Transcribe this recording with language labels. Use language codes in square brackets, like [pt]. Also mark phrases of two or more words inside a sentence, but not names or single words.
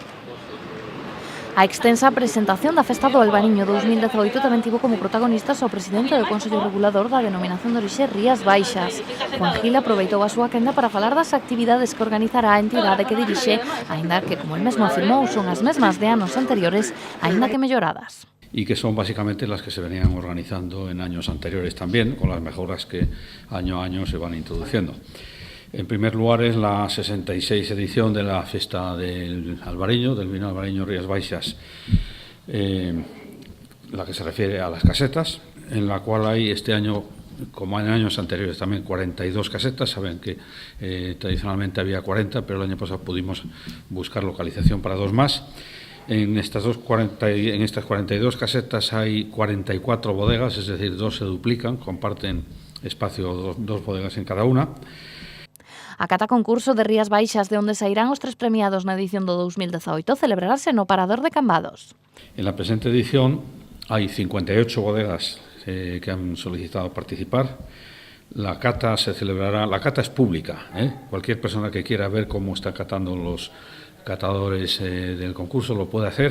[gl] A extensa presentación da Festa do Albariño 2018 tamén tivo como protagonistas o presidente do Consello Regulador da Denominación de Orixe Rías Baixas. Juan Gil aproveitou a súa quenda para falar das actividades que organizará a entidade que dirixe, aínda que, como el mesmo afirmou, son as mesmas de anos anteriores, aínda que melloradas. [es] Y que son básicamente las que se venían organizando en años anteriores también, con las mejoras que año a año se van introduciendo. En primer lugar es la 66 edición de la Fiesta del Albariño, del vino albariño Rías Baixas, la que se refiere a las casetas, en la cual hay este año, como en años anteriores también, 42 casetas. Saben que tradicionalmente había 40, pero el año pasado pudimos buscar localización para 2 más. En estas 42 casetas hay 44 bodegas, es decir, 2 se duplican, comparten espacio 2 bodegas en cada una. [gl] A cata concurso de Rías Baixas, de onde sairán os 3 premiados na edición do 2018, celebrarase no Parador de Cambados. [es] En la presente edición hay 58 bodegas que han solicitado participar. La cata se celebrará, la cata es pública, cualquier persona que quiera ver cómo están catando los catadores del concurso lo puede hacer.